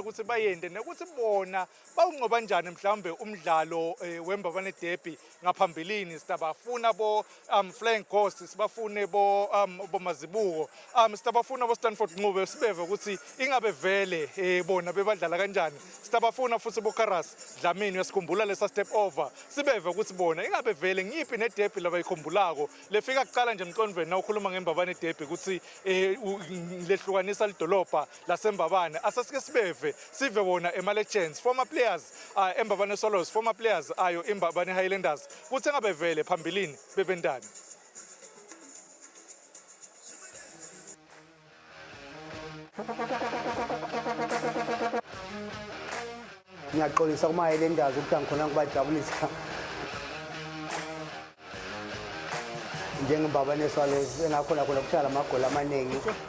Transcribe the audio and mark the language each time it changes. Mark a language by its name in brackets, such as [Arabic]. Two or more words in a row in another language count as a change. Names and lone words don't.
[Swati] ukuthi bayende nokuthi bona bawunqoba kanjani mhlambe umdlalo weMbabane derby ngaphambilini sitabafuna bo Flying Ghosts sibafune bo Mazibuko sitabafuna bo Stanford Ncube sibeve ukuthi ingabe vele bona bebadlala kanjani sitabafuna futhi bo Karas Dlamini yasikhumbula lesa [English] step over [Swati] sibeve ukuthi bona ingabe vele ngiphi ne derby labayikhumbulako lefika kuqala nje emqondweni nawukhuluma ngeMbabane derby ukuthi lehlukanisa lidolobha laseMbabane asasike sibeve sive wona ema-legends [English] former players [Swati] eMbabane Swallows [English] former players [Swati] ayo iMbabane Highlanders kuthi ngabe vele phambilini bebendani. Ngiyaxolisa kuma Highlanders ukuthi angikhona ngibajabulisa njengeMbabane Swallows engakhona khona kuhlala amagoli amaningi.